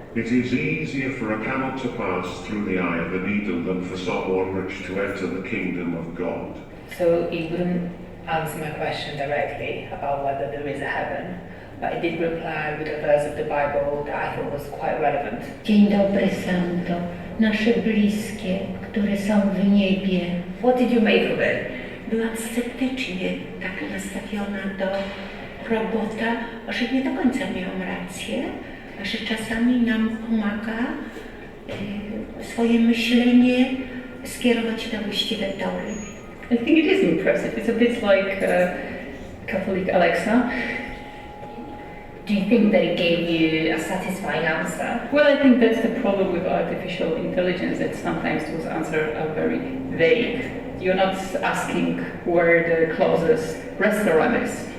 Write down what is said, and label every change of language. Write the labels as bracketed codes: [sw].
[en] It is easier for a camel to pass through the eye of a needle than for someone rich to enter the kingdom of God. So he wouldn't answer my question directly about whether there is a heaven, but he did reply with a verse of the Bible that I thought was quite relevant. [pl] Dzień dobry, Santo. Nasze bliskie, które są w niebie. [en] What did you make of it? [pl] Byłam sceptycznie tak nastawiona do robota, że nie do końca miałam rację, że czasami nam pomaga swoje myślenie skierować na właściwe tory. [en] I think it is impressive. It's a bit like Catholic Alexa. Do you think that it gave you a satisfying answer? Well, I think that's the problem with artificial intelligence, that sometimes those answers are very vague. You're not asking where the closest restaurant is.